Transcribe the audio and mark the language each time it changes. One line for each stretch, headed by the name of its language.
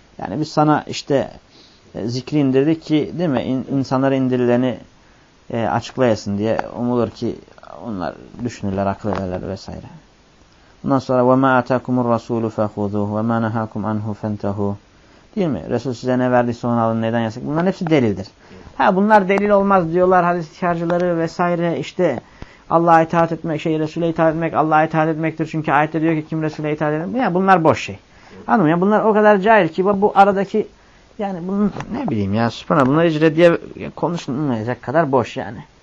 Turkish: Yani biz sana işte zikri indirdik ki, değil mi? İnsanlara indirileni açıklayasın diye, umulur ki onlar düşünürler, akıl ederler vesaire. Ondan sonra
Arabic: وَمَا أَتَاكُمُ الرَّسُولُ فَخُذُهُ وَمَا نَهَاكُمْ عَنْهُ فَانْتَهُهُ.
Turkish: Değil mi? Resul size ne verdiyse onu alın, neden yasak? Bunların hepsi delildir. Ha, bunlar delil olmaz diyorlar hadis çıkarcıları vesaire. İşte Allah'a itaat etmek, Resul'e itaat etmek Allah'a itaat etmektir. Çünkü ayette diyor ki kim Resul'e itaat eder? Ya bunlar boş şey. Anladın mı? Ya bunlar o kadar cahil ki bu aradaki, yani bunun ne bileyim ya, süpana bunlar hiç reddiye konuşulmayacak kadar boş yani.